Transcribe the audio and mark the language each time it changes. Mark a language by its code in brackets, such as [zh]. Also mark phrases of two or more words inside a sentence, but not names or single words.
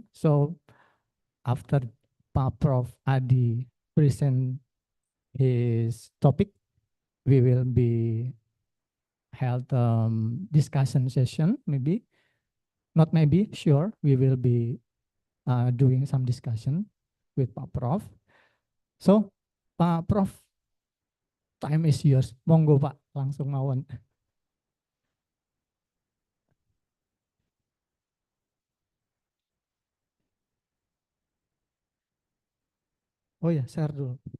[en] So after Prof Adi present his topic, we will be held discussion session, maybe, not maybe, sure, we will be doing some discussion with Pak Prof. So, Pak Prof, time is yours. [jv] Monggo Pak, langsung mawon. [id] Oh ya, share dulu.